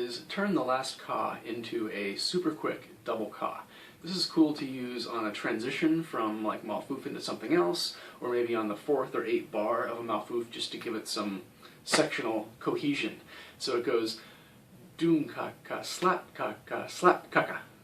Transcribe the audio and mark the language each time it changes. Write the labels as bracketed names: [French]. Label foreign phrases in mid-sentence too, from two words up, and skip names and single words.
[English] turn the last ka into a super quick double ka. This is cool to use on a transition from like Malfouf into something else, or maybe on the 4th or 8th bar of a Malfouf just to give it some sectional cohesion. So it goes doom ka ka slap ka ka slap ka ka.